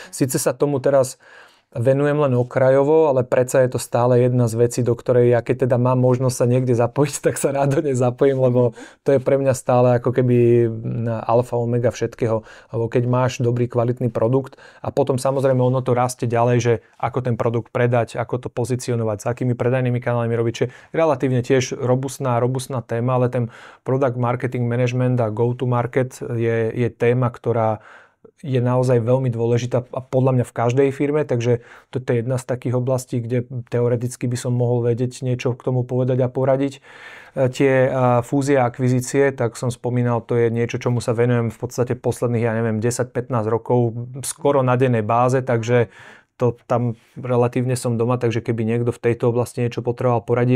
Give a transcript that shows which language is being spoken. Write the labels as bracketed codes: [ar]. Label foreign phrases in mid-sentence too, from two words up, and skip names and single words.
[sk] Čiže síce sa tomu teraz venujem len okrajovo, ale predsa je to stále jedna z vecí, do ktorej ja keď teda mám možnosť sa niekde zapojiť, tak sa rád do nej zapojím, lebo to je pre mňa stále ako keby alfa omega všetkého. Lebo keď máš dobrý kvalitný produkt a potom samozrejme ono to rastie ďalej, že ako ten produkt predať, ako to pozicionovať, s akými predajnými kanálmi robiť, čo je relatívne tiež robustná téma, ale ten [en] product marketing management [sk] a [en] go to market [sk] je téma, ktorá je naozaj veľmi dôležitá a podľa mňa v každej firme, takže toto je jedna z takých oblastí, kde teoreticky by som mohol vedieť niečo k tomu povedať a poradiť. Tie fúzie a akvizície, tak som spomínal, to je niečo, čomu sa venujem v podstate posledných, 10-15 rokov, skoro na dennej báze, takže to tam relatívne som doma, takže keby niekto v tejto oblasti niečo potreboval poradiť.